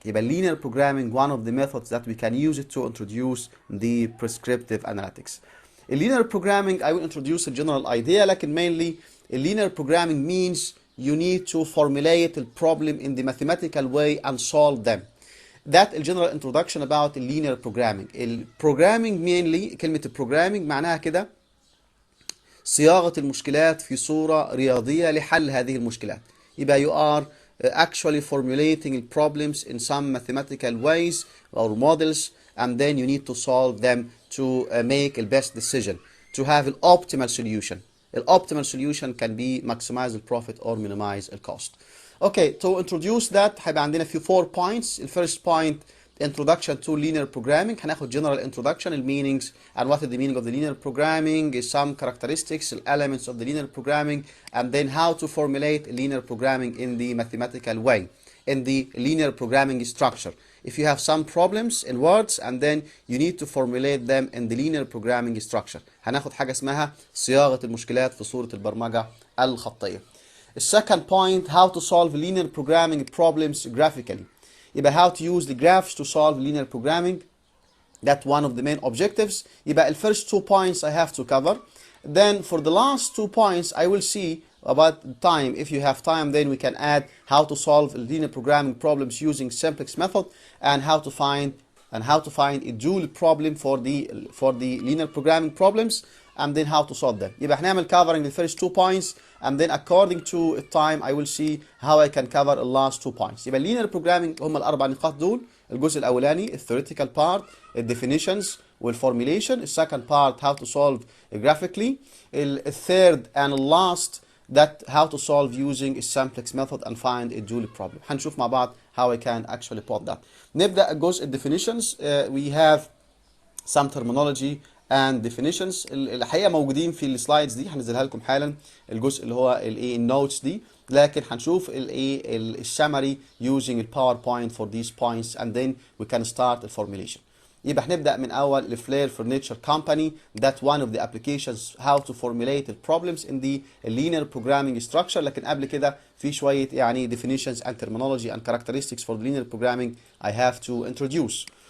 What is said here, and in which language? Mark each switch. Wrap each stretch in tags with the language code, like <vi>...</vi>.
<ar>يبقى</ar> <en>linear programming one of the methods that we can use it to introduce the prescriptive analytics. Linear programming I will introduce a general idea,</en> <ar>لكن</ar> <en>mainly linear programming means you need to formulate the problem in the mathematical way and solve them. That a general introduction about linear programming. Programming mainly</en> <ar>كلمة programming معناها كده صياغة المشكلات في صورة رياضية لحل هذه المشكلات. يبقى</ar> <en>you are actually formulating problems in some mathematical ways or models, and then you need to solve them to make the best decision, to have an optimal solution. The optimal solution can be maximize the profit or minimize the cost. Okay, to introduce that</en> <ar>هيبقى عندنا في</ar> <en>4 points. The first point, introduction to linear programming.</en> <ar>هناخد</ar> <en>general introduction, the meanings and what is the meaning of the linear programming, some characteristics, elements of the linear programming, and then how to formulate linear programming in the mathematical way, in the linear programming structure. If you have some problems in words and then you need to formulate them in the linear programming structure.</en> <ar>هناخد حاجة اسمها صياغة المشكلات في صورة البرمجة الخطية.</ar> <en>The second point, how to solve linear programming problems graphically.</en> <ar>يبقى</ar> <en>how to use the graphs to solve linear programming. That's one of the main objectives.</en> <ar>يبقى</ar> <en>the first 2 points I have to cover. Then for the last 2 points I will see about time. If you have time, then we can add how to solve linear programming problems using simplex method, and how to find a dual problem for the linear programming problems, and then how to solve them.</en> <ar>يبقى هنعمل</ar> <en>covering the first 2 points, and then according to time I will see how I can cover the last 2 points.</en> <ar>يبقى linear programming هم الأربع نقاط دول. الجزء الأولاني</ar> <en>theoretical part, definitions والformulation. Second part, how to solve graphically. Third and last, that how to solve using a simplex method and find a dual problem.</en> <ar>هنشوف مع بعض</ar> <en>how I can actually plot that.</en> <ar>نبدأ الجزء definitions.</ar> <en>We have some terminology and definitions.</en> <ar>الحقيقة موجودين في السلايدز دي، هنزلها لكم حالا. الجزء اللي هو النوتس دي لكن هنشوف الايه السمري</ar> <en>using الباوربوينت for these points and then we can start the formulation.</en> <ar>يبقى هنبدأ من أول الفلير Furniture Company.</ar> <en>That one of the applications how to formulate the problems in the linear programming structure.</en> <ar>لكن قبل كده في شوية يعني</ar> <en>definitions and terminology and characteristics for the linear programming I have to introduce.</en>